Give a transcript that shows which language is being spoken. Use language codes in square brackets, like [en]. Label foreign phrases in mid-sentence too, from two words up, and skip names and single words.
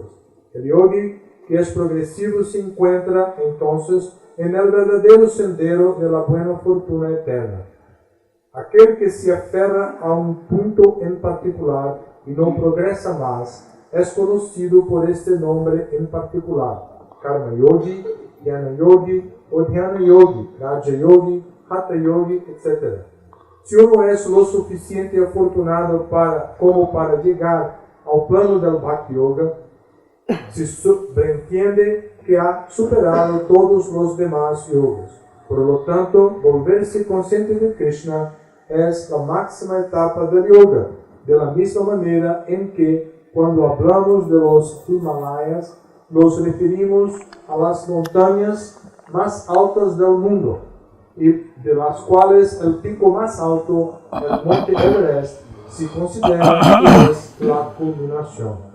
[es] El yogi que es progresivo se encuentra entonces en el verdadero sendero de la buena fortuna eterna. Aquel que se aferra a un punto en particular y no progresa más, es conocido por este nombre en particular: Karma Yogi, Jnana Yogi o Dhyana Yogi, Raja Yogi, Hatha Yogi, etc. Si uno es lo suficiente afortunado como para llegar al plano del Bhakti Yoga, se sobreentiende que ha superado todos los demás yogas. Por lo tanto, volverse consciente de Krishna es la máxima etapa del yoga, de la misma manera en que cuando hablamos de los Himalayas nos referimos a las montañas más altas del mundo, y de las cuales el pico más alto, el monte Everest, se considera que es la culminación.